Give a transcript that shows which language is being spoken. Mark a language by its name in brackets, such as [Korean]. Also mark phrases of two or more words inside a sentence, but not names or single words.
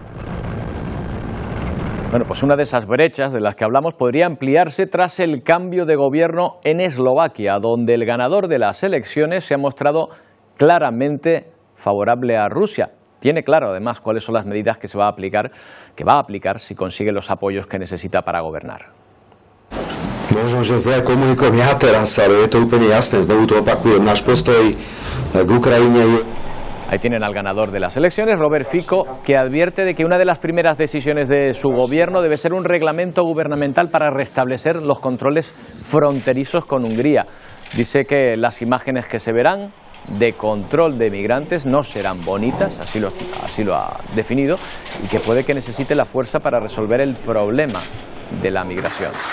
[Spanish] Bueno, pues una de esas brechas de las que hablamos podría ampliarse tras el cambio de gobierno en Eslovaquia, donde el ganador de las elecciones se ha mostrado claramente favorable a Rusia. Tiene claro, además, cuáles son las medidas que va a aplicar si consigue los apoyos que necesita para gobernar. [Slovak] Možno, že zle komunikujem ja teraz, ale je to úplne jasné. Znovu to opakujem, náš postoj k Ukrajine. [Spanish] Ahí tienen al ganador de las elecciones, Robert Fico, que advierte de que una de las primeras decisiones de su gobierno debe ser un reglamento gubernamental para restablecer los controles fronterizos con Hungría. Dice que las imágenes que se verán de control de migrantes no serán bonitas, así lo ha definido, y que puede que necesite la fuerza para resolver el problema de la migración.